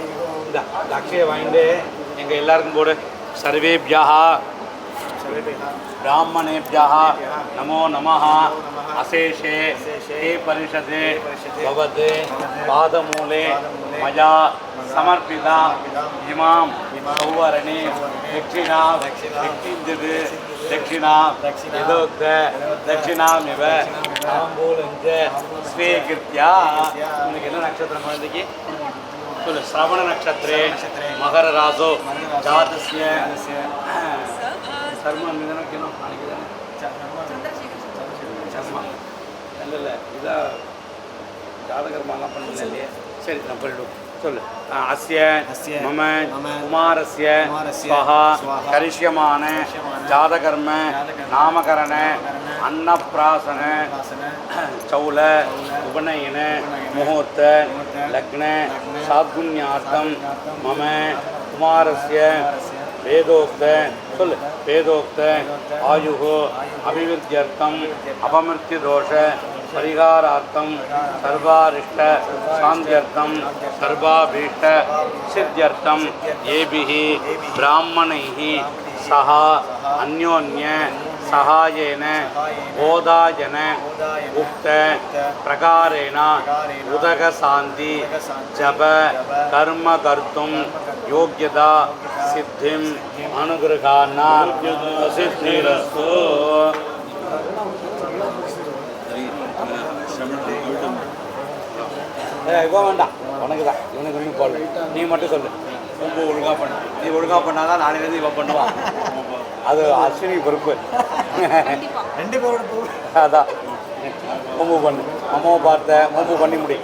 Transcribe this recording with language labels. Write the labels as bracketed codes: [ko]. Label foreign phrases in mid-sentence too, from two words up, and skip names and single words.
[ta] இந்த அக்ஷய வாங்கிட்டு எங்கள் எல்லாருக்கும் போடு. [sa] சர்வேபியः ब्राह्मणेभ्यः नमो नमः. अशेषे हे परिषदे भवते पादमूले मया समर्पिता इमां सौवर्णे दक्षिणा दक्षिणा यदोक्त दक्षिणामिव ताम्बूलञ्च स्वीकृत्य. [ta] उनके என்ன நட்சத்திரம் குழந்தைக்கு சொல்லு. [sa] श्रवण नक्षत्रे मकर रासो जातस्य [ta] சர்மா நிதனக்கணும் நினைக்கிறேன். சர்மா இல்லை இதான் ஜாதகர்மாலாம் பண்ணல இல்லையே. சரி நான் போயிடுவோம். சொல்லு. [sa] अस्य मम कुमारस्य स्वहा करिष्यमाण जातकर्म नामकरण अन्नप्राशन चौल उपनयन मुहूर्त लग्न साद्गुण्यार्थं मम कुमारस्य वेदोक्त सुल वेदोक्त आयु अभिवृद्ध्यर्थम अपमृत्यु दोष परिहारार्थम सर्वारिष्ट शांत्यर्थम सर्वाभीष्ट सिद्ध्यर्थम येभिः ब्राह्मणैः सह अन्योन्य सहायेन बोधायन उक्त प्रकारेण उदक शांति जप कर्म कर्तुं योग्यता सिद्धिं अनुग्रहाना सिद्धिरस्तु. [ta] இவன் வேண்டாம், உனக்கு தான். இவனுக்கு ஒன்றும் போடல, நீ மட்டும் சொல்லு. ரொம்ப ஒழுங்காக பண்ணு. நீ ஒழுங்காக பண்ணாதான் நாளையிலேருந்து இவன் பண்ணுவான். அது அஸ்வினி பொறுப்பு. ரெண்டு பேரோட அதான் மூம்பு பண்ணு. அம்மாவை பார்த்த மூம்பு பண்ணி முடி.